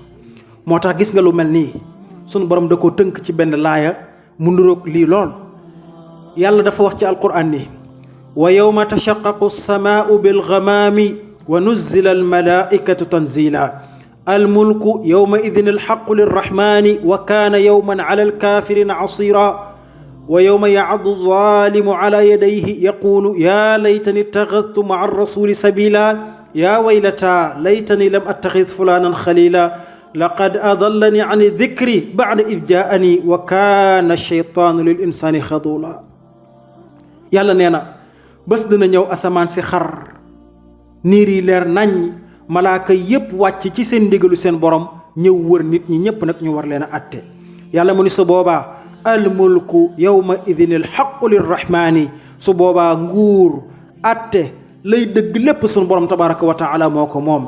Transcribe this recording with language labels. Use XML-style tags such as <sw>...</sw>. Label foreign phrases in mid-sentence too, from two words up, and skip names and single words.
<wo>moo tax gis nga lu mel nii sunu borom da koo tënk ci benn laaya mu nuroog lii lool. yàlla dafa wax ci alquran ni</wo> <ar>ويوم تشقق السماء بالغمام ونزل ال الملائكة تنزيلا الملك يومئذ الحق للرحمن وكان يوما على الكافرين عسيرا ويوم يعض الظالم على يديه يقول يا ليتني اتخذت مع الرسول سبيلا يا ويلتا ليتني لم أتخذ فلانا خليلا لقد أضلني عن الذكر بعد إذ جاءني وكان الشيطان للإنسان خذولا.</ar> <wo>yàlla nee na bés dina ñëw asamaan si xar, niir yi leer nañ, malaaka yépp wàcc ci seen ndigalu seen borom ñëw wër nit ñi ñépp nag ñu war leen a atte. yàlla mu ni sa boobaa</wo> <ar>الملك يومئذ الحق للرحمن</ar> <wo>su boobaa nguur atte lay dëgg lépp sunu borom</wo> <ar>تبارك وتعالى</ar> <wo>moo ko moom.</wo>